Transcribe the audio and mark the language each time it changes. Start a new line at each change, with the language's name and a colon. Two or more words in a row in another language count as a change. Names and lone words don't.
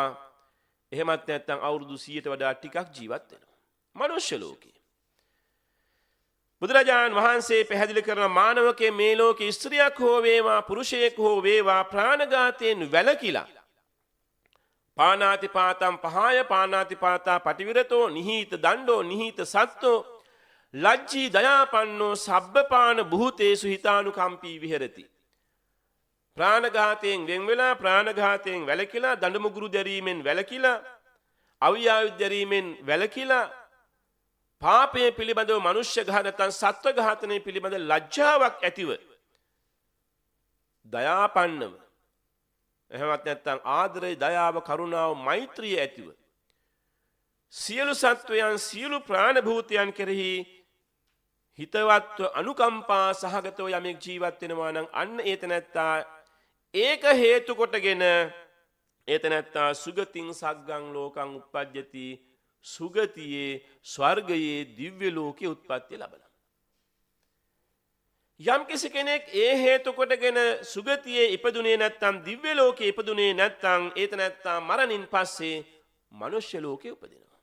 Sinhala: එහෙමත් නැත්නම් අවුරුදු 100ට වඩා ටිකක් ජීවත් වෙනවා මනුෂ්‍ය ලෝකේ. බුදුරජාණන් වහන්සේ පැහැදිලි කරන මානවකේ මේ ලෝකේ ස්ත්‍රියක් හෝ වේවා පුරුෂයෙක් හෝ වේවා ප්‍රාණඝාතයෙන් වැළකීලා පානාතිපාතම් පහය
Pali: පානාතිපාතා පටිවිරතෝ නිහීත දණ්ඩෝ නිහීත සත්තෝ ලජ්ජී දයාපන්නෝ සබ්බපාන භූතේසු හිතානුකම්පී විහෙරති.
Sinhala: ප්‍රාණඝාතයෙන් වෙන් වෙලා ප්‍රාණඝාතයෙන් වැළකීලා දඬුමුගුරු දැරීමෙන් වැළකීලා අවියායුධ දැරීමෙන් වැළකීලා පාපයේ පිළිබඳව මනුෂ්‍ය ඝාතන සත්ව ඝාතනයේ පිළිබඳ ලැජ්ජාවක් ඇතිව දයාපන්නව එහෙමත් නැත්නම් ආදරය දයාව කරුණාව මෛත්‍රිය ඇතිව සියලු සත්වයන් සියලු ප්‍රාණ භූතයන් කෙරෙහි හිතවත්ව අනුකම්පා සහගතව යමෙක් ජීවත් වෙනවා නම් අන්න ඒතනත්තා ඒක හේතු කොටගෙන ඒතනත්තා
Pali: සුගතින් සග්ගං ලෝකං උප්පජ්ජති
Sinhala: සුගතියේ ස්වර්ගයේ දිව්‍ය ලෝකයේ උත්පත්ති ලබනවා. යම් කිසි කෙනෙක් ඒ හේතු කොටගෙන සුගතියේ ඉපදුනේ නැත්නම් දිව්‍ය ලෝකයේ ඉපදුනේ නැත්නම් ඒතනත්තා මරණින් පස්සේ මනුෂ්‍ය ලෝකයේ උපදිනවා.